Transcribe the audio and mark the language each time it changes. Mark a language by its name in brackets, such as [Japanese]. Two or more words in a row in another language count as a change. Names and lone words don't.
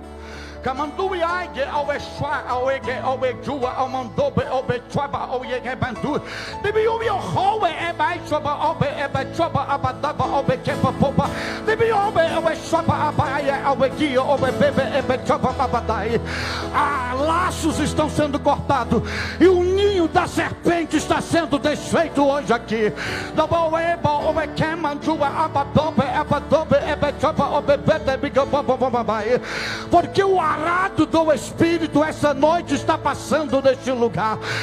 [Portuguese] Kamandui, Aige, Obe, Shwa, Oege, Obe, Jua, Amandobe, Obe, Chaba, Oege, Bandu. Debi, Obe, Hoe, Eba, Shaba, Obe, Eba, Chaba, Abadaba, Obe, Kepa, Popa. Debi, Obe, Obe, Shaba, Abaya, Obe, Gia, Obe, Bebe, Ebe, Chaba, Abadai. Ah, laços estão sendo cortados e o ninho da serpente está sendo desfeito hoje aqui. Porque o arado do Espírito essa noite está passando neste lugar.